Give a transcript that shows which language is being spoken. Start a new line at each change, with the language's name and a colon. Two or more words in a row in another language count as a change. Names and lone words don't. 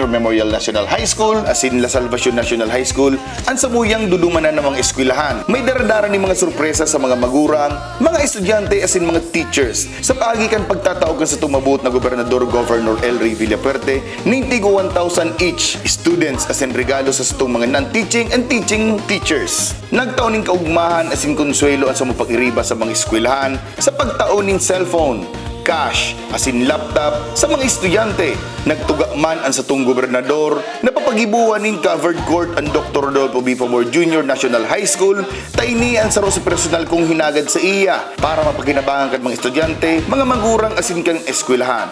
Bikol: Memorial National High School, asin La Salvacion National High School, ang samuyang dudumanan ng mga eskwelahan. May daradara ni mga sorpresa sa mga magurang, mga estudyante asin mga teachers. Sa paagikan pagtataogan sa tumabot na Gobernador Governor El Rey Villapuerte, nintigo 1,000 each students asin regalo sa itong mga
English: non-teaching and teaching teachers.
Bikol: Nagtaon ning kaugmahan asin konsuelo ang sa mapag-iriba sa mga eskwelahan sa pagtaon ning cellphone, cash, asin laptop sa mga estudyante. Nagtuga man ang satong gobernador na papagibuan ning
English: covered court
Bikol: ang Dr. Rodolfo B. Pamor Jr. National High School, tainian sa sa personal kong hinagad sa iya para mapakinabangan kan mga estudyante, mga magurang asin kang eskwelahan.